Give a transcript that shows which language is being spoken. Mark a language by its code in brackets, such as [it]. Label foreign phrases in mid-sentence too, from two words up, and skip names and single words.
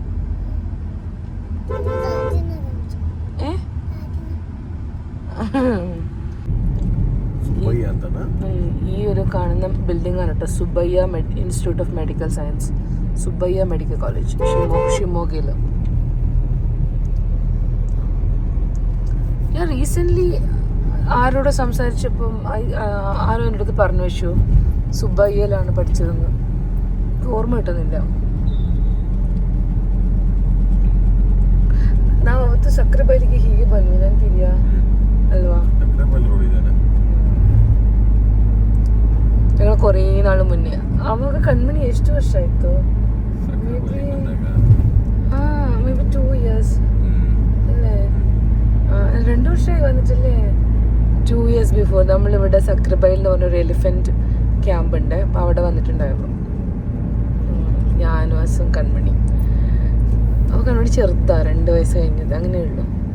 [ml] ഈ ഒരു കാണുന്ന ബിൽഡിംഗ് ആണ് കേട്ടോ സുബയ്യ ഇൻസ്റ്റിറ്റ്യൂട്ട് ഓഫ് മെഡിക്കൽ സയൻസ്, സുബയ്യ മെഡിക്കൽ കോളേജ് ഷിമോഗയില്. ഞാൻ റീസെൻ്റ്ലി ആരോട് സംസാരിച്ചപ്പം ആരോ എൻ്റെ അടുത്ത് പറഞ്ഞു വെച്ചു സുബയ്യയിലാണ് പഠിച്ചതെന്ന്. ഓർമ്മ കിട്ടുന്നില്ല. [kn] ನಾವು ಸಕ್ರೆಬೈಲಿಗೆ ಹೀಗೆ ಬಂದ್ವಿ, ನೆನಪಿದ್ಯಾ ಅಲ್ವಾ? [ml] ഞങ്ങൾ കുറേ നാൾ മുന്നേ. [kn] ಅವಾಗ ಕಣ್ಮಣಿ ಎಷ್ಟು ವರ್ಷ ಆಯಿತು? [en] may be 2 years അല്ലേ? [ml] 2 വർഷമായി വന്നിട്ടല്ലേ? [en] 2 years before [ml] നമ്മളിവിടെ സക്രബൈൽ എന്ന് പറഞ്ഞൊരു [en] elephant camp [ml] ഉണ്ട്. അപ്പം അവിടെ വന്നിട്ടുണ്ടായിരുന്നു ഞാനും അസും കൺമണി. അപ്പോൾ കൺമണി ചെറുതാ, 2 വയസ്സ് കഴിഞ്ഞത്, അങ്ങനെയുള്ളൂ.